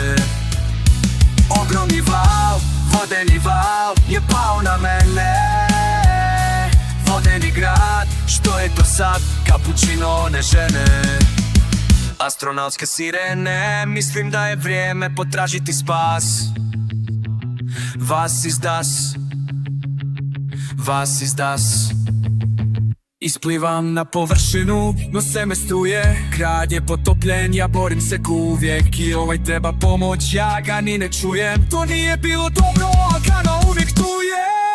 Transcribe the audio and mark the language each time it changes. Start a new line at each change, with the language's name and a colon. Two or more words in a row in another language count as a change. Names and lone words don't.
Croatian: Ogromni val, vodeni val je pao na mene. Vodeni grad, što je to sad, kapućino one žene. Astronautske sirene, mislim da je vrijeme potražiti spas.
German: Was ist das? Was ist das?
Croatian: Isplivam na površinu, no sve me struje. Grad je potopljen, ja borim se uvijek. I ovaj treba pomoć, ja ga ni ne čujem. To nije bilo dobro, a kanal uvijek tu je.